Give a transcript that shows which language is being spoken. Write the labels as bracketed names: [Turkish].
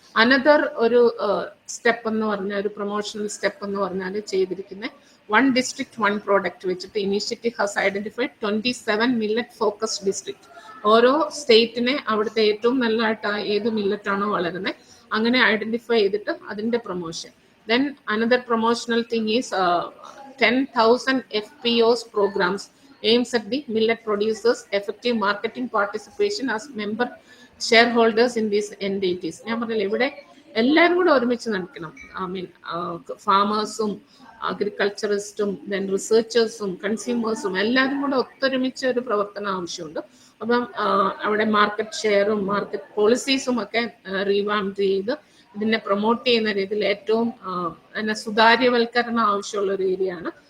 [Malayalam] Another ഒരു step എന്ന് പറഞ്ഞാൽ ഒരു പ്രൊമോഷണൽ സ്റ്റെപ്പ് എന്ന് പറഞ്ഞാൽ ചെയ്തിരിക്കുന്നത് 1 district 1 product വെച്ചിട്ട് [English] Initiative has identified 27 millet focused district. [Malayalam] ഓരോ സ്റ്റേറ്റിനെ അവിടുത്തെ ഏറ്റവും നല്ലതായിട്ട് ഏത് മില്ലറ്റാണോ വളരുന്നത് അങ്ങനെ ഐഡന്റിഫൈ ചെയ്തിട്ട് അതിൻ്റെ promotion. [English] Then another promotional thing is 10,000 FPOs programs aims at the millet producers effective marketing participation as member shareholders in these entities. [Malayalam] ഞാൻ പറഞ്ഞില്ല ഇവിടെ എല്ലാവരും കൂടെ ഒരുമിച്ച് നടക്കണം. ഫാമേഴ്സും അഗ്രികൾച്ചറിസ്റ്റും ദെൻ റിസർച്ചേഴ്സും കൺസ്യൂമേഴ്സും എല്ലാവരും കൂടെ ഒത്തൊരുമിച്ച് ഒരു പ്രവർത്തനം ആവശ്യമുണ്ട്. അപ്പം അവിടെ മാർക്കറ്റ് ഷെയറും മാർക്കറ്റ് പോളിസീസും ഒക്കെ റീവാംപ് ചെയ്ത് ഇതിനെ പ്രൊമോട്ട് ചെയ്യുന്ന രീതിയിൽ ഏറ്റവും സുതാര്യവൽക്കരണം ആവശ്യമുള്ള ഒരു ഏരിയ ആണ്.